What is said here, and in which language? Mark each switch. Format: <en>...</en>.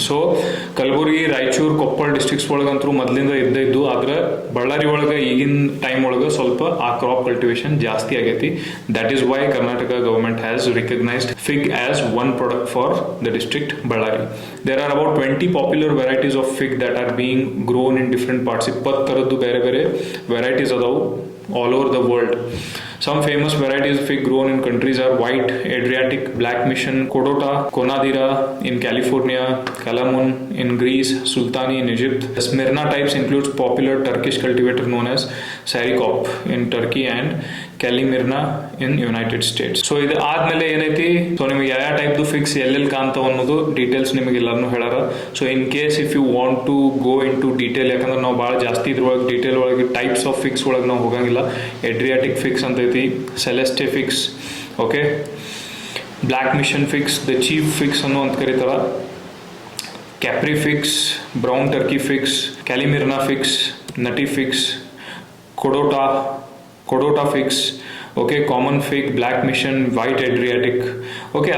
<kn>So Kalaburagi, Raichur, Koppal districts ಒಳಗಂತೂ ಮೊದಲಿಂದ ಇದ್ದು ಆದ್ರೆ ಬಳ್ಳಾರಿ ಒಳಗೆ ಈಗಿನ ಟೈಮ್ ಒಳಗೆ ಸ್ವಲ್ಪ ಆ ಕ್ರಾಪ್ ಕಲ್ಟಿವೇಶನ್ ಜಾಸ್ತಿ ಆಗೈತಿ.</kn> <en>That is why Karnataka government has recognised fig as one product for the district Ballari. There are about 20 popular varieties of fig that are being grown in different parts.</en> <kn>20 ಥರದ್ದು ಬೇರೆ ಬೇರೆ ವೆರೈಟೀಸ್ ಅದಾವು</kn> <en>all over the world. Some famous varieties of fig grown in countries are White, Adriatic, Black Mission, Kodota, Konadira in California, Kalamun in Greece, Sultani in Egypt. The Smyrna types includes popular Turkish cultivator known as Sarikop in Turkey and Kalimirna in United States.</en> <kn>So ಇದು ಆದ್ಮೇಲೆ ಏನೈತಿ, so ನಿಮಗೆ ಯಾವ ಟೈಪ್ದು fix ಎಲ್ಲೆಲ್ಲಿ ಕಾಣ್ತಾವ ಅನ್ನೋದು details ನಿಮಗೆ ಎಲ್ಲಾನು ಹೇಳಾರ.</kn> <en>so in case if you want to go into detail,</en> <kn>ಯಾಕಂದ್ರೆ ನಾವು ಭಾಳ ಜಾಸ್ತಿ ಇದ್ರೊಳಗೆ ಡೀಟೇಲ್ ಒಳಗೆ ಟೈಪ್ಸ್ ಆಫ್ ಫಿಕ್ಸ್ ಒಳಗೆ ನಾವು ಹೋಗಂಗಿಲ್ಲ. ಎಡ್ರಿಯಾಟಿಕ್ ಫಿಕ್ಸ್ ಅಂತೈತಿ, ಸೆಲೆಸ್ಟೆ fix, okay, black mission fix, the chief fix ಅನ್ನೋ ಅಂತ ಕರೀತಾರ, ಕ್ಯಾಪ್ರಿ fix, brown Turkey fix, ಕ್ಯಾಲಿಮಿರ್ನಾ fix, ನಟಿ fix, ಕೊಡೋಟಾ fix, okay, common fig, black mission, white ಎಡ್ರಿಯಾಟಿಕ್, okay.</kn>